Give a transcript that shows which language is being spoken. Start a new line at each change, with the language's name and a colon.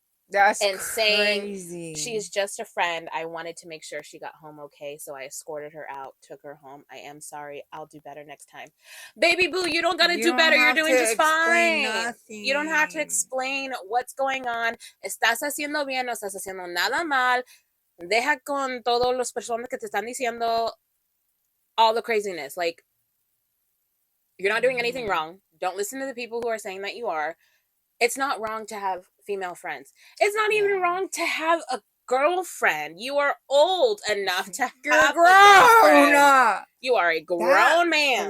English: That's and crazy. Saying she's just a friend. I wanted to make sure she got home okay, so I escorted her out, took her home. I am sorry. I'll do better next time. Baby boo, you don't gotta do better. You're doing just fine. Nothing. You don't have to explain what's going on.
Spanish: Estás haciendo bien, no estás haciendo nada mal. Deja con todos los personas que te están diciendo
English: all the craziness. Like, you're not doing anything wrong. Don't listen to the people who are saying that you are. It's not wrong to have female friends. It's not even wrong to have a girlfriend. You are old enough to have a girlfriend. You are a grown man.